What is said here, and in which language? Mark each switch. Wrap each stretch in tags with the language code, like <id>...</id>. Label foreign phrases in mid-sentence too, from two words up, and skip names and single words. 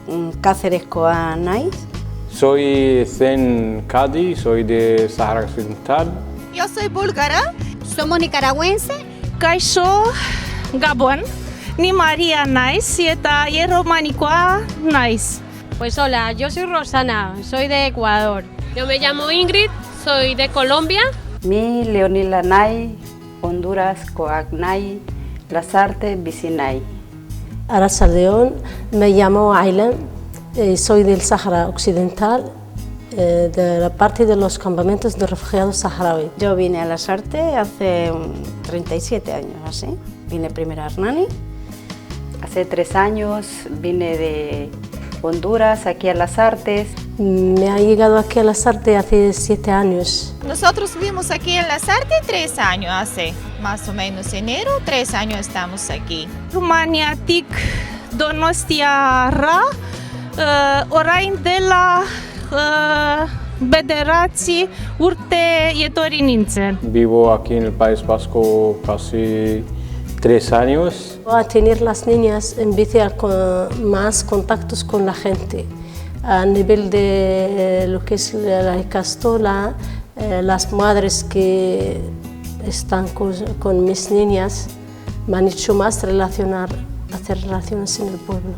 <eu>Cácereskoa naiz.</eu> <es>Soy Zen Kadi, soy de Sahara Occidental. Yo soy búlgara. Somos nicaragüenses.</es> <eu>Kaixo, Gabon. Ni María naiz eta romanikoa naiz.</eu> <es>Pues hola, yo soy Rosana, soy de Ecuador. Yo me llamo Ingrid, soy de Colombia.</es> <eu>Mi Leonila nai, Honduras koak nai, Lasarte bizi nai. Arratsaldeon,</eu> <es>me llamo Aylan, soy del Sahara Occidental, de la parte de los campamentos de refugiados saharaui. Yo vine a Lasarte hace 37 años, así. Vine primero a Hernani. Hace 3 años vine de Honduras, aquí a Las Artes. Me ha llegado aquí a Las Artes hace 7 años. Nosotros vivimos aquí en Las Artes 3 años, hace más o menos enero, 3 años estamos aquí.</es> <eu>Rumaniatik Donostiarra, orain dela bederatzi urte etorri nintzen.</eu> <es>Vivo aquí en el País Vasco casi 3 años. A tener las niñas empiezan con más contactos con la gente. A nivel de lo que es la Icastola, las madres que están con mis niñas me han hecho más hacer relaciones en el pueblo.</es>